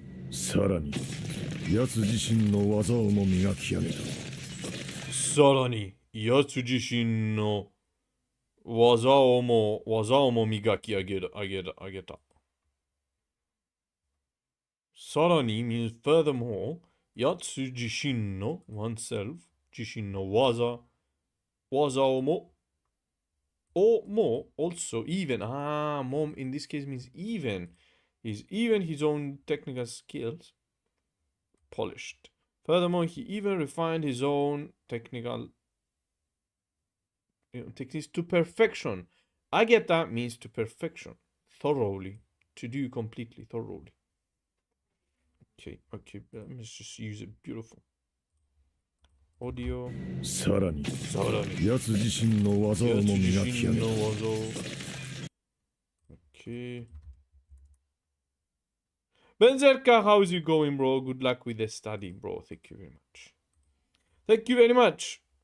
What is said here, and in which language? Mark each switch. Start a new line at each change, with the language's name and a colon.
Japanese: Sarani, 奴自身の技をも磨き上げた。さらに、奴自身の技をも磨き上げた。
English: さらに means furthermore,
Japanese: 奴自身の
English: oneself,
Japanese: 自身の技をも
English: also even, mom in this case means even his own technical skills polished. Furthermore, he even refined his own technical techniques to perfection. Ageta means to perfection, thoroughly, to do completely, thoroughly. Okay, let's just use it. Beautiful. Audio.
Japanese: さらに、奴自身の技をも磨き上げた。
English: Okay. Benzerka, how's it going, bro? Good luck with the study, bro. Thank you very much. Thank you very much.